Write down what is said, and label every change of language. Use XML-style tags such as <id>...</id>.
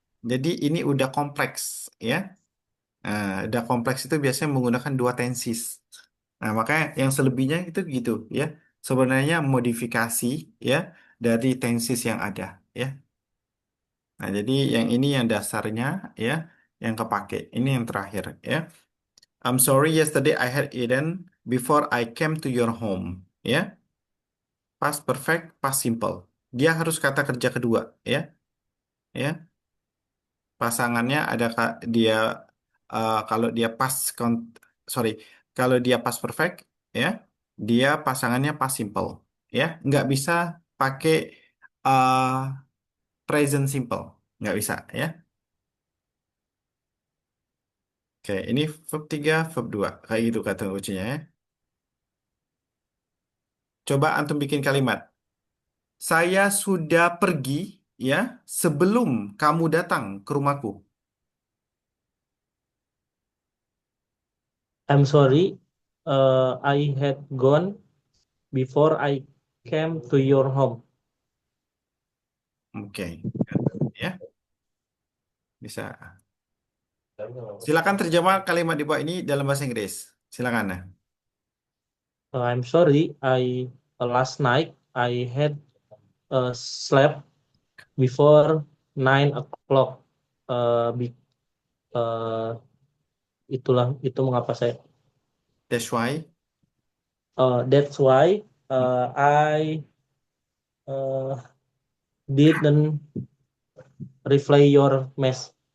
<id>Jadi ini udah kompleks, ya. Nah, udah kompleks itu biasanya menggunakan dua tenses. Nah, makanya yang selebihnya itu gitu, ya. Sebenarnya modifikasi, ya, dari tenses yang ada, ya. Nah, jadi yang ini yang dasarnya, ya, yang kepake. Ini yang terakhir, ya.</id> <en>I'm sorry, yesterday I had eaten before I came to your home.</en> <id>Ya, past perfect, past simple. Dia harus kata kerja kedua, ya. Ya, pasangannya ada dia kalau dia sorry, kalau dia past perfect, ya, dia pasangannya past simple, ya. Nggak bisa pakai uh, present simple, nggak bisa, ya. Oke, ini verb 3, verb 2. Kayak gitu kata kuncinya, ya. Coba antum bikin kalimat. Saya sudah pergi, ya, sebelum kamu datang ke rumahku.</id> <en>I'm sorry, I had gone before I came to your home.</en> <id>Oke, ya, bisa. Silakan terjemah kalimat di bawah ini dalam bahasa Inggris. Silakan. Nah.</id> <en>I'm sorry, I last night I had slept before 9 o'clock.</en> <id>Uh, be- uh, itulah itu mengapa saya.</id> <en>That's why. That's why I uh, didn't reply your message.</en>